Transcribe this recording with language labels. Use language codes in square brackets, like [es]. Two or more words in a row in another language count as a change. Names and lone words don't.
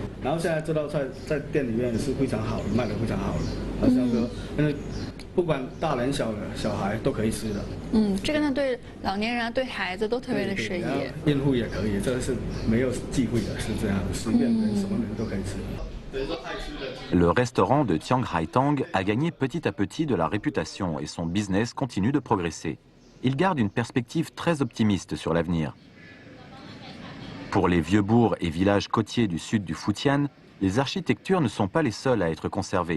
[zh] 然后现在这道菜在店里面是非常好的，卖得非常好的，好像说，因为不管大人小孩都可以吃的。这个呢对老年人啊、对孩子都特别的适宜。孕妇也可以，这个是没有忌讳的，是这样，随便人什么人都可以吃。 [fr] Le restaurant de Tiang Rai Tang a gagné petit à petit de la réputation et son business continue de progresser. Il garde une perspective très optimiste sur l'avenir. Pour les vieux bourgs et villages côtiers du sud du Fujian, les architectures ne sont pas les seules à être conservées.